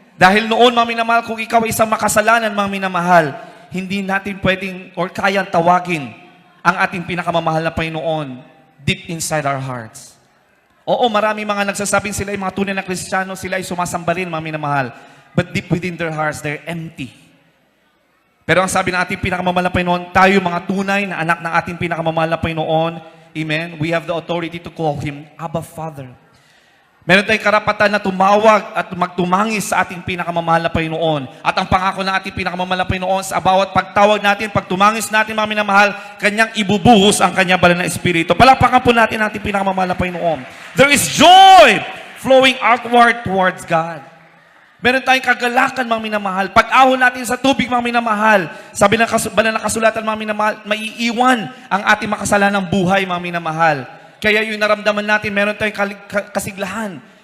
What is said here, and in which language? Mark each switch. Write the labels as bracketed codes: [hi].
[tl] Dahil noon, mga minamahal, kung ikaw ay isang makasalanan, mga minamahal, hindi natin pwedeng or kayang tawagin ang ating pinakamamahal na Panginoon [en] deep inside our hearts. [tl] Oo, marami mga nagsasabing sila ay mga tunay na Kristiyano, sila ay sumasamba rin, mga minamahal. [en] But deep within their hearts, they're empty. [tl] Pero ang sabi ng ating pinakamamahal na Panginoon, tayo mga tunay na anak ng ating pinakamamahal na Panginoon, amen, [en] we have the authority to call Him Abba Father. [tl] Meron tayong karapatan na tumawag at magtumangis sa ating pinakamamahal na Panginoon. At ang pangako ng ating pinakamamahal na Panginoon, sa bawat pagtawag natin, pagtumangis natin, mga minamahal, Kanyang ibubuhos ang Kanyang banal na Espiritu. Palakpakan po natin ang ating pinakamamahal na Panginoon. [en] There is joy flowing outward towards God. [tl] Meron tayong kagalakan, mga minamahal. Pag-ahon natin sa tubig, mga minamahal, sabi ng Banal na Kasulatan, mga minamahal, maiiwan ang ating makasalanang buhay, mga minamahal. Kaya yung naramdaman natin, meron tayong kasiglahan.